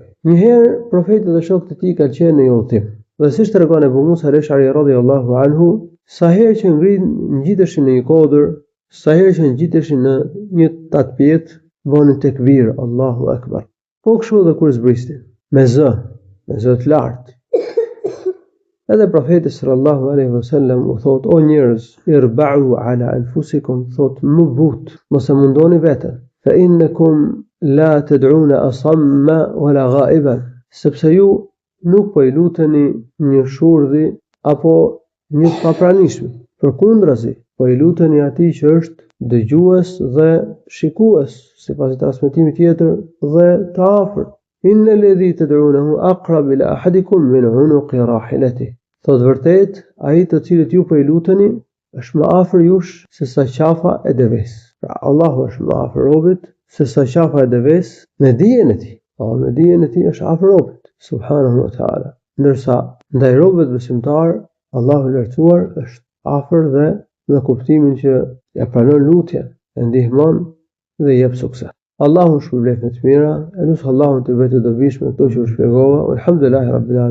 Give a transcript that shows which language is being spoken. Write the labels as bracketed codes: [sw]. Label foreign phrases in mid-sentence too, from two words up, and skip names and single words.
[sq] Njëherë profeti dhe shokët e tij kanë qenë në një udhtim. Dhe siç tregon Abu Musa al-Ash'ari [ar] رضي الله عنه, [sq] sa herë që ngjiteshin në një kodër, sa herë që ngjiteshin në një tatpjet, bënin tekbir, [ar] الله أكبر. [sq] Po kështu edhe kur zbristin, me zë të lartë. Edhe profeti [ar] صلى الله عليه وسلم [sq] u thot: o njerëz, [ar] اربعوا على أنفسكم, [sq] thot më but, mos e mundoni veten. [ar] فإنكم لا تدعون أصم ولا غائبا, [sq] sepse ju nuk po i luteni një shurdhi apo një papranishëm. Përkundrazi, po i luteni atij që është dëgjues dhe shikues, sipas transmetimit tjetër, dhe të afërt. [ar] إن الذي تدعونه أقرب إلى أحدكم من عنق راحلته. [sq] Thot vërtet, ai të cilët ju po i luteni është më afër jush se sa qafa e deves. Pra Allahu është më afër robit se sa qafa e deves në dijen e tij. Në dijen e tij është afër robit, [ar] سبحانه وتعالى. [sq] Ndërsa ndaj robëve besimtar, Allahu i lartësuar është afër dhe me kuptimin që ja pranon lutjen, e ndihmon dhe jep sukses. Allahu shpërblet me të mira, e nus Allahun të bëjë të dobishme këto që u shpjegova. [ar] الحمد لله رب العالمين.